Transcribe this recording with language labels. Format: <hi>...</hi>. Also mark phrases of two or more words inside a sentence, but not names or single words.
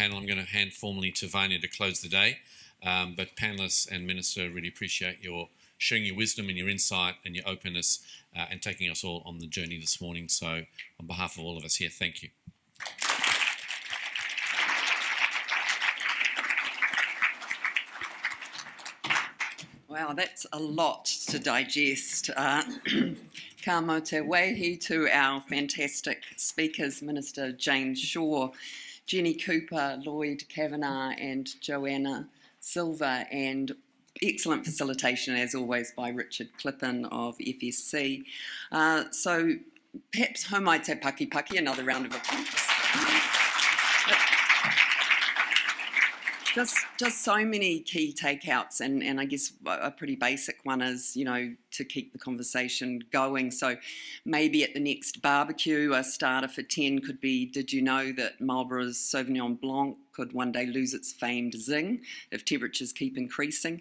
<en>I'm going to hand formally to Vanya to close the day. But panellists and Minister, really appreciate your sharing your wisdom and your insight and your openness and taking us all on the journey this morning. So on behalf of all of us here, thank you. Wow, that's a lot to digest.</en> <mi>Ka mo te wehi</mi> <en>to our fantastic speakers, Minister James Shaw, Jenny Cooper, Lloyd Kavanagh and Joanna Silver, and excellent facilitation, as always, by Richard Clippin of FSC. So perhaps</en> <mi>homai te paki paki,</mi> <en>another round of applause. Just so many key takeouts, and I guess a pretty basic one is, to keep the conversation going. So maybe at the next barbecue, a starter for 10 could be, did you know that Marlborough's Sauvignon Blanc could one day lose its famed zing if temperatures keep increasing?</en>